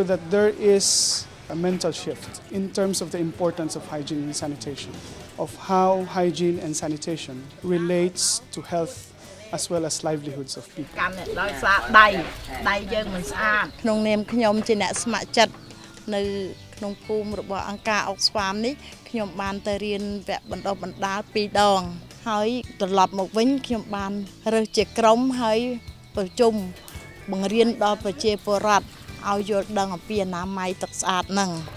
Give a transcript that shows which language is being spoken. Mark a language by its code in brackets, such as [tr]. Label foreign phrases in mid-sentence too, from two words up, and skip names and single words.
[en] that there is a mental shift in terms of the importance of hygiene and sanitation, of how hygiene and sanitation relates to health as well as livelihoods of people. [km] ក្នុងនាមខ្ញុំជាអ្នកស្ម័គ្រចិត្តនៅក្នុងភូមិរបស់អង្គការ Oxfam នេះខ្ញុំបានទៅរៀនវគ្គបណ្ដុះបណ្ដាល2ដងហើយត្រឡប់មកវិញខ្ញុំបានរើសជាក្រុមហើយប្រជុំបង្រៀនដល់ប្រជាពលរដ្ឋឲ្យយល់ដឹងអំពីអនាម័យទឹកស្អាតហ្នឹង